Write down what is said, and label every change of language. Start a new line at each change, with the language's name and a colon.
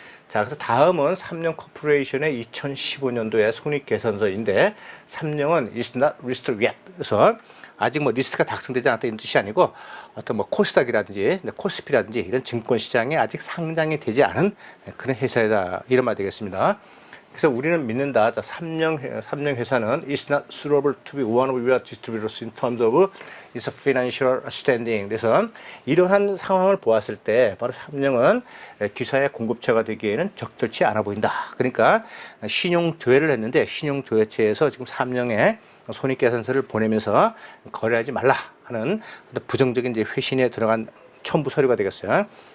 Korean: 자, 그래서 다음은 삼령 코퍼레이션의 2015년도의 손익계산서인데, 삼령은
English: is not listed yet.
Korean: 그래서 아직 뭐 리스트가 작성되지 않았다 이런 뜻이 아니고 어떤 뭐 코스닥이라든지 코스피라든지 이런 증권시장에 아직 상장이 되지 않은 그런 회사이다. 이런 말 되겠습니다. 그래서 우리는 믿는다. 삼령 회사는
English: is not suitable to be one of your distributors in terms of its financial standing.
Korean: 그래서 이러한 상황을 보았을 때 바로 삼령은 기사의 공급처가 되기에는 적절치 않아 보인다. 그러니까 신용조회를 했는데 신용조회처에서 지금 삼령에 손익계산서를 보내면서 거래하지 말라 하는 부정적인 이제 회신에 들어간 첨부 서류가 되겠어요.